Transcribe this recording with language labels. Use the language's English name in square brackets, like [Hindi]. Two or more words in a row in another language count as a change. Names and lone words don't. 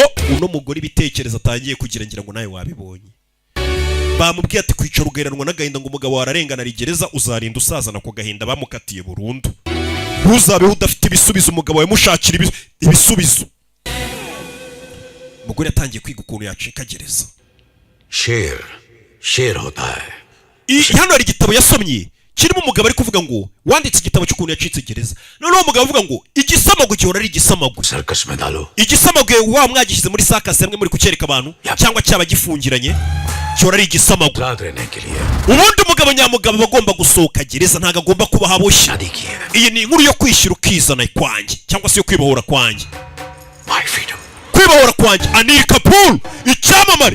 [Kinyarwanda] Uno mugore ibitekerezo atangiye kugira ngira ngo nawe wabibonye. Bamubwiye ati kwicara ugeranwa n'agahinda ngo umugabo wararengana ari gereza uzarinda usazana ko gahinda bamukatiye burundu. Ntuzabeho udafite ibisubizo, umugabo yamushakira ibisubizo. Umugore yatangiye kwiga ukuntu yacika gereza. [Hindi] शेर होता है. [Kinyarwanda] Hano hari igitabo yasomye kirimo umugabo ari kuvuga ngo wanditse igitabo cy'ukuntu yacitse gereza. Noneho umugabo avuga ngo igisamago gihora ari igisamago. [Hindi] सर्कस में डालो. [Kinyarwanda] Igisamago wa mwagishyize muri sakasi hamwe muri kucyereka abantu cyangwa cyaba gifungiranye gihora ari igisamago. Ubundi umugabo nyamugabo bagomba gusohoka gereza, ntago agomba kuba haboshye. Iyi ni inkuru yo kwishyira ukizana kwanjye cyangwa se yo kwibohora kwanjye. Kwibohora kwanjye Anil Kapoor icyamamare.